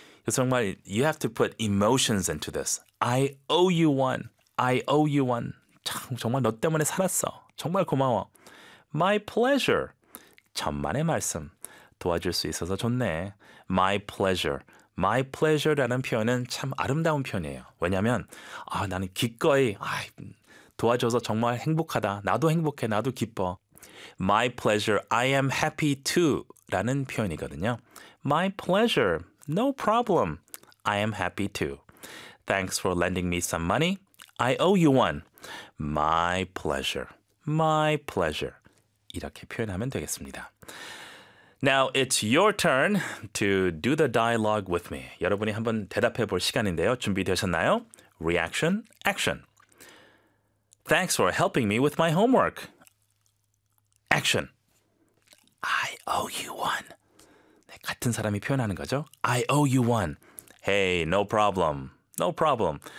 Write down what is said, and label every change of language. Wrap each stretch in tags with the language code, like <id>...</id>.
<ko>그래서 정말</ko> <en>you have to put emotions into this. I owe you one. I owe you one.</en> <ko>참, 정말 너 때문에 살았어. 정말 고마워.</ko> <en>My pleasure.</en> <ko>천만의 말씀. 도와줄 수 있어서 좋네.</ko> <en>My pleasure. My pleasure</en> <ko>라는 표현은 참 아름다운 표현이에요. 왜냐하면 아, 나는 기꺼이 아, 도와줘서 정말 행복하다. 나도 행복해. 나도 기뻐.</ko> <en>My pleasure. I am happy too.</en> <ko>라는 표현이거든요.</ko> <en>My pleasure. No problem. I am happy too. Thanks for lending me some money. I owe you one. My pleasure. My pleasure.</en> <ko>이렇게 표현하면 되겠습니다.</ko> <en>Now it's your turn to do the dialogue with me.</en> <ko>여러분이 한번 대답해 볼 시간인데요. 준비되셨나요?</ko> <en>Reaction, action. Thanks for helping me with my homework. Action. I owe you one.</en> <ko>네, 같은 사람이 표현하는 거죠.</ko> <en>I owe you one. Hey, no problem. No problem.</en>